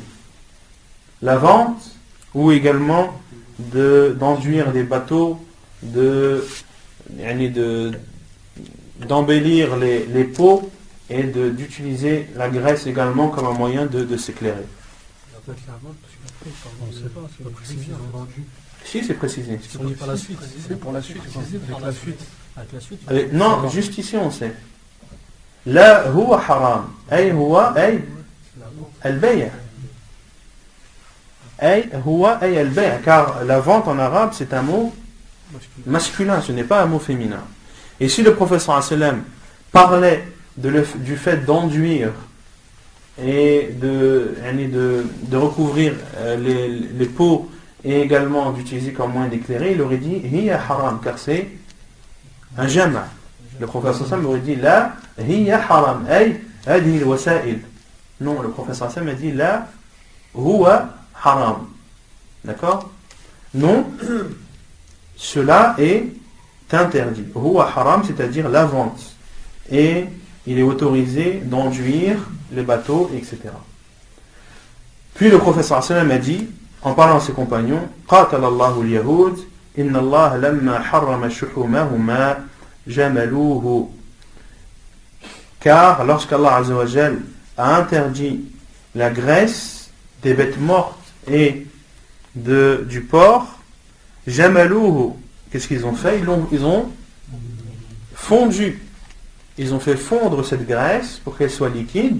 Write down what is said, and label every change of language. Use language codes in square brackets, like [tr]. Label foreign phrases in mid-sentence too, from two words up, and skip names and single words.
[fr] La vente ou également d'enduire des bateaux, d'embellir les peaux et d'utiliser la graisse également comme un moyen de s'éclairer. On ne sait pas, c'est pas précisé. Si, c'est précisé. On dit pas la suite. C'est pour la suite. Avec la suite. Non, juste ici on sait. [ar] لا هو حرام. أي هو أي البيع. أي هو أي البيع'. [fr] Car la vente en arabe c'est un mot masculin, ce n'est pas un mot féminin. Et si le prophète [ar] صلى الله عليه وسلم [fr] parlait du fait d'enduire et de recouvrir les peaux et également d'utiliser comme moyen d'éclairer, il aurait dit [ar] هي حرام, [fr] car c'est un jama'. Le prophète [ar] صلى الله عليه وسلم [fr] aurait dit [ar] لا هي حرام، أي هذه الوسائل. [fr] Non, le prophète [ar] صلى الله عليه وسلم [fr] a dit [ar] لا هو حرام. [fr] D'accord? Non, cela est interdit. [ar] هو حرام, [fr] c'est-à-dire la vente. Et il est autorisé d'enduire les bateaux, etc. Puis le prophète [ar] صلى الله عليه وسلم [fr] a dit, en parlant à ses compagnons, [ar] قاتل الله اليهود، إن الله لما حرم شحومهما جملوه. [fr] Car lorsqu'Allah [ar] عز وجل [fr] a interdit la graisse des bêtes mortes et du porc, jamaluhu. Qu'est-ce qu'ils ont fait? Ils ont fondu. Ils ont fait fondre cette graisse pour qu'elle soit liquide.